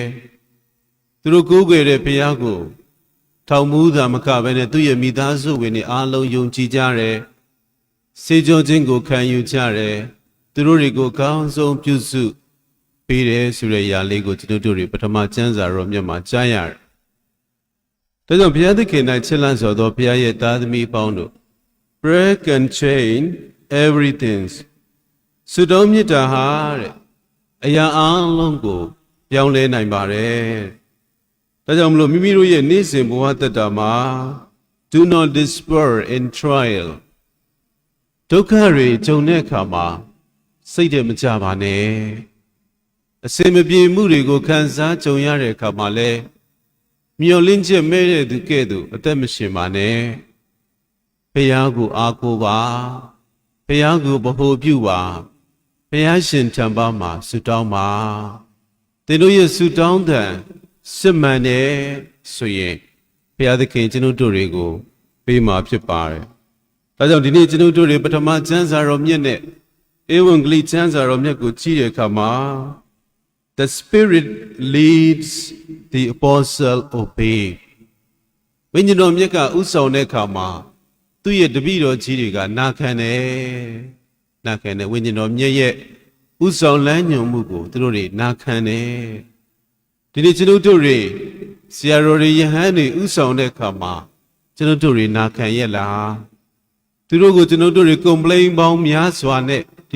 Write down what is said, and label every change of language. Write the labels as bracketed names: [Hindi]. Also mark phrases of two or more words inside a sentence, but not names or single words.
[Burmese] သူတို့ကိုးကွယ်တဲ့ဘုရားကိုထောင်မှုသာမကပဲနဲ့သူ့ရဲ့မိသားစုဝင်တွေအားလုံးယုံ ကြည်ကြတယ်စေကြောခြင်းကိုခံယူကြတယ်သူတို့တွေကိုကောင်းဆုံးပြုစုပေးတယ်ဆိုတဲ့ຢာလေးကိုကျွန်တော်တို့တွေပထမကျမ်းစာတော်မြတ်မှာကြားရတယ်ဒါကြောင့်ဘုရားသခင်၌ချစ်လန်းစွာသောဘုရားရဲ့သားသမီးပေါင်းတို့ [English] break and chain everything [Burmese] ဆုတောင်းမြတ်တာဟာတဲ့အရာအလုံးကိုပြောင်းလဲနိုင်ပါတယ်ဒါကြောင့်မလို့မိမိတို့ရဲ့နေ့စဉ်ဘဝတတ္တာမှာ [English] Do not despair in trial [Burmese] ဒုက္ခတွေကြုံတဲ့အခါမှာစိတ်တမကြပါနဲ့အစင်မပြေမှုတွေကိုခံစားကြုံရတဲ့အခါမှာလဲမျောလင့်ချက်မဲ့တဲ့သူကဲ့သို့အသက်မရှင်ပါနဲ့ဘုရားကိုအားကိုးပါဘုရားကိုဗဟုပြုပါဘုရားရှင်ထံပါမှာဆုတောင်းပါသင်တို့ရဲ့ဆုတောင်းတဲ့စစ်မှန်တဲ့ဆိုရင်ဘုရားသခင် ကျွန်ုပ်တို့တွေကိုပေးမှာဖြစ်ပါတယ်ဒါကြောင့်ဒီနေ့ကျွန်ုပ်တို့တွေပထမကျမ်းစာတော်မြတ်နဲ့ဧဝံဂေလိကျမ်းစာတော်မြတ်ကိုကြည့်တဲ့အခါမှာ [English] The Spirit leads the apostle obey [Burmese] ဝိညာဉ်တော်မြတ်ကဥဆောင်တဲ့အခါမှာသူ့ရဲ့တပည့်တော်ကြီးတွေကနာခံတယ်ဝိညာဉ်တော်မြတ်ရဲ့ဥဆောင်လမ်း ညွှန်မှုကိုသူတို့တွေနာခံတယ်ဒီနေ့ကျွန်ုပ်တို့တွေဆရာတော်တွေယဟန်တွေဥဆောင်တဲ့အခါမှာကျွန်ုပ်တို့တွေနာခံရဲ့လားသူတို့ကိုကျွန်ုပ်တို့တွေ complain ပေါင်းများစွာနဲ့ဒီ